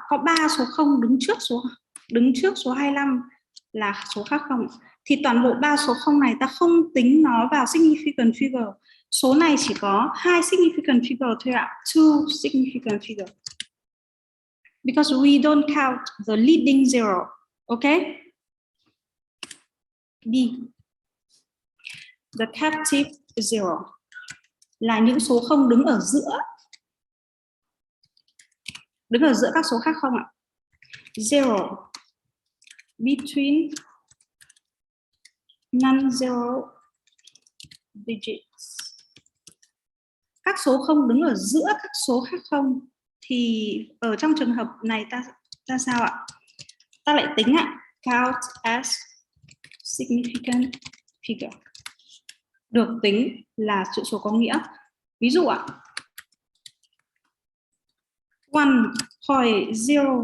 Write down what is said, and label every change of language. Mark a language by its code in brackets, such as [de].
[vi] Có 3 số không đứng trước số 25 là số khác không. Thì toàn bộ 3 số không này ta không tính nó vào significant figure. Số này chỉ có 2 significant figure thôi ạ. 2 significant figure. [en] Because we don't count the leading zero. Okay? B. The captive zero [vi] là những số không đứng ở giữa. Đứng ở giữa các số khác không ạ? [en] Zero between non-zero digits. [vi] Các số không đứng ở giữa các số khác không thì ở trong trường hợp này ta sao ạ? Ta lại tính ạ, [en] count as significant figure. [vi] Được tính là chữ số có nghĩa. Ví dụ ạ, 1.008